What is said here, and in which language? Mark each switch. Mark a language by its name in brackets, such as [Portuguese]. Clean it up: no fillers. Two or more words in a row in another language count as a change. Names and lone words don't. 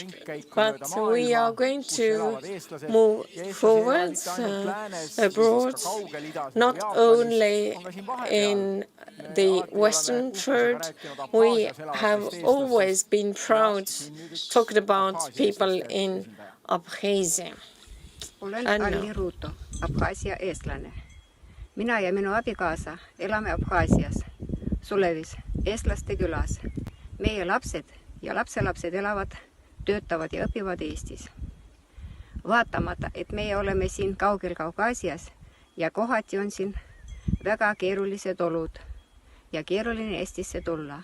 [English] But we are going to move forward abroad, not only in the Western Third. We have always been proud talking about people in Abkhaasia. [Estonian] Olen Neeme Raud, Abkhaasia eestlane. Mina ja minu abikaasa elame Abkhaasias, Sulevis, eestlaste külas. Meie lapsed ja lapselapsed elavad, töötavad ja õpivad Eestis. Vaatamata, et meie oleme siin kaugel Kaukaasias ja kohati on siin väga keerulised olud ja keeruline Eestisse tulla.